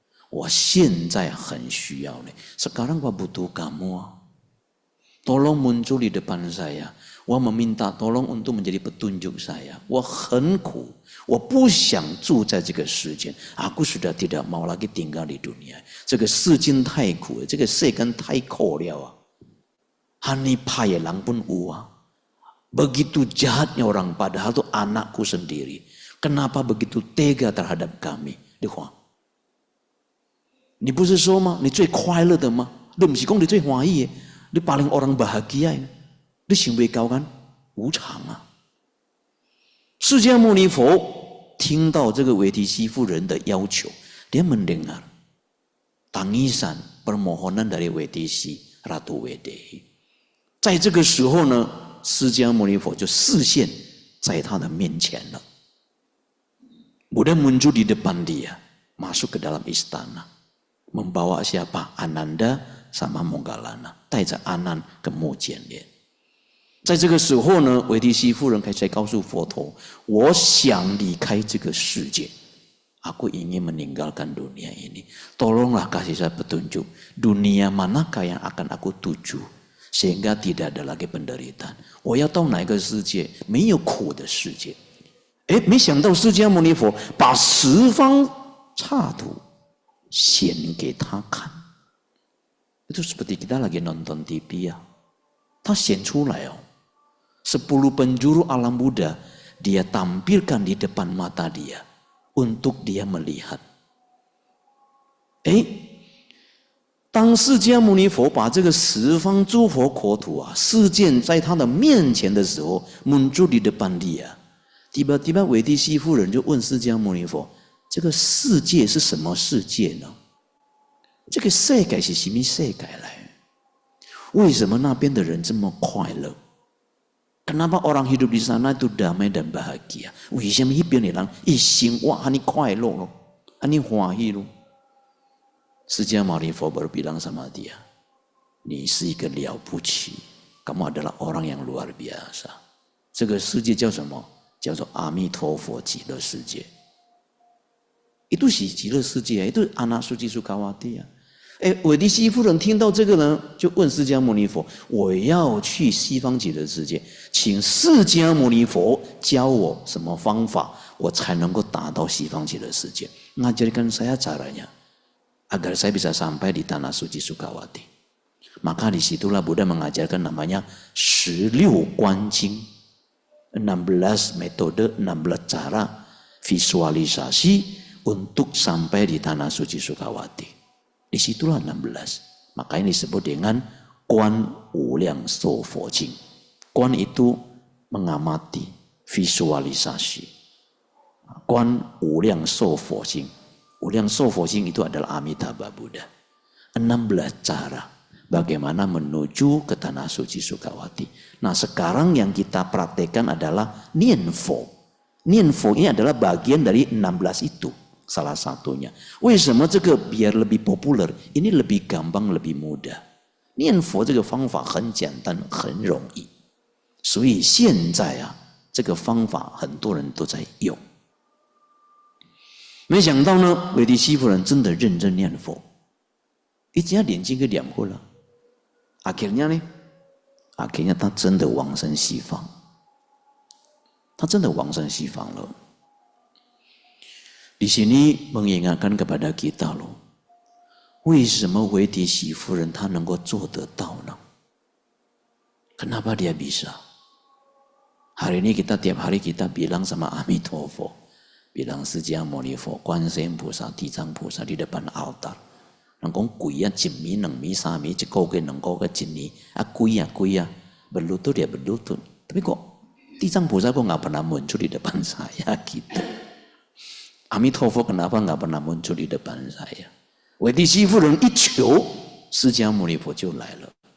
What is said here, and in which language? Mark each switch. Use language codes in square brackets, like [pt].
[zh] 我现在很需要你. [id] Sekarang gua butuh kamu. Tolong muncul di depan saya. 我 meminta tolong untuk menjadi petunjuk saya. [zh] 我很苦.我不想住在这个世间. [id] Aku sudah tidak mau lagi tinggal di dunia. [zh] 这个世间太苦了. 这个世间太苦了. [id] Hani payah lang pun uwa. Begitu jahatnya orang, padahal itu anakku sendiri. Kenapa begitu tega terhadap kami? Lihat. [zh] 你不是说吗？你最快乐的吗？你不是说你最欢喜的？你 [id] paling orang bahagia ya? [zh] 你想不到 [id] kan？ [zh] 无常啊！释迦牟尼佛听到这个维提西夫人的要求， [id] dia mendengar tangisan permohonan dari Weidisi Ratu Weidehi。 [zh] 在这个时候呢，释迦牟尼佛就示现在他的面前了。 [id] Buddha muncul di depan dia, masuk ke dalam istana. Membawa siapa? Ananda sama Moggallana, [zh] 带着阿难跟目犍连。在这个时候呢，维提西夫人开始告诉佛陀，我想离开这个世界， [id] aku ingin meninggalkan dunia ini. Tolonglah kasih saya petunjuk, dunia manakah yang akan aku tuju sehingga tidak ada lagi penderitaan. [zh] 我要到哪个世界没有苦的世界？没想到释迦牟尼佛把十方刹土显给他看。 [id] Itu seperti kita lagi nonton TV ya. [zh] 他显出来哦。 [id] 10 penjuru alam Buddha dia tampilkan di depan mata dia untuk dia melihat. [zh] 当释迦牟尼佛把这个十方诸佛国土啊示现在他的面前的时候，mun住里的班里啊， [id] tiba-tiba [zh] 韦帝西夫人就问释迦牟尼佛：这个世界是什么世界呢？这个世界是什么世界来？为什么那边的人这么快乐？ [id] Kenapa orang hidup di sana itu damai dan bahagia? [zh] 为什么那边的人一生哇，很快乐咯，很欢喜咯？ [id] 释迦牟尼佛baru bilang sama dia, [zh] 你是一个了不起， [id] kamu adalah orang yang luar biasa。 [zh] 这个世界叫什么？叫做阿弥陀佛极乐世界。 [id] Itu [zh] 是极乐世界， [id] itu anak suci Sukawati 啊。 [zh] 韦帝西夫人听到这个呢，就问释迦牟尼佛：“我要去西方极乐世界，请释迦牟尼佛教我什么方法，我才能够达到西方极乐世界？ [id] Ngajarkan saya caranya agar saya bisa sampai di tanah suci Sukawati." Maka disitulah Buddha mengajarkan namanya 16 [zh] 观经 [id] 16 metode, 16 cara visualisasi untuk sampai di tanah suci Sukawati. Disitulah 16. Makanya disebut dengan Quan Wuliang So Fo Jing. Quan itu mengamati, visualisasi. Quan Wuliang So Fo Jing. Wuliang So Fo Jing itu adalah Amitabha Buddha. 16 cara bagaimana menuju ke tanah suci Sukawati. Nah, sekarang yang kita praktekkan adalah Nianfo. Nianfo ini adalah bagian dari 16 itu. Salah satunya. [zh] 为什么这个 [id] biar lebih populer? Ini lebih gampang, lebih mudah. [zh] 念佛这个方法很简单，很容易。所以现在啊，这个方法很多人都在用。没想到呢，韦帝西夫人真的认真念佛，一下眼睛给念过了。 [id] Akhirnya nih, akhirnya [zh] 他真的往生西方，他真的往生西方了。 [id] Di sini mengingatkan kepada kita loh, [zh] 为什么韦帝西夫人她能够做得到呢？ [id] Kenapa dia bisa? Hari ini kita tiap hari kita bilang sama Amitofo, bilang [zh] 释迦牟尼佛、观世音菩萨、地藏菩萨 [id] di depan altar. [zh] 人讲贵啊，一米、两米、三米，一个月、两个月、一年，贵啊， [id] berlutut ya berlutut. Tapi kok 地藏菩萨 kok nggak pernah muncul di depan saya gitu. Amitofo kenapa nggak pernah muncul di depan saya? [zh] 韦帝西夫人一求，释迦牟尼佛就来了。